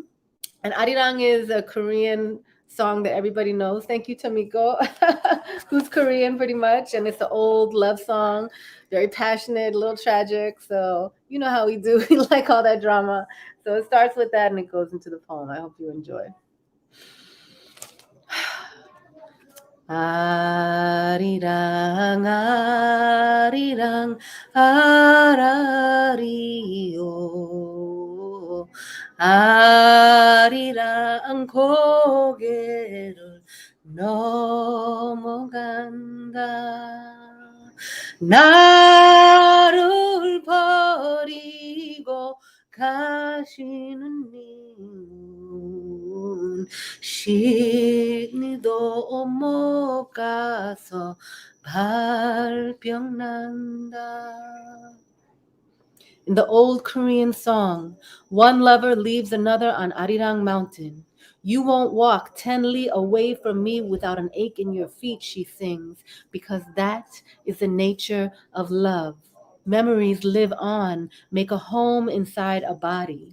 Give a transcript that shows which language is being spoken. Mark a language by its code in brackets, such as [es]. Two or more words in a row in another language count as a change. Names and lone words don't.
[en] And Arirang is a Korean song that everybody knows. Thank you, Tamiko, who's Korean pretty much. And it's an old love song, very passionate, a little tragic. So you know how we do. We like all that drama. So it starts with that, and it goes into the poem. I hope you enjoy. [ko] 아리랑, 아리랑, 아라리요. 아리랑 고개를 넘어간다. 나를 버리고 가시는 님은 시니도 못 가서 발병난다. [en] In the old Korean song, one lover leaves another on Arirang Mountain. You won't walk 10 li away from me without an ache in your feet, she sings, because that is the nature of love. Memories live on, make a home inside a body.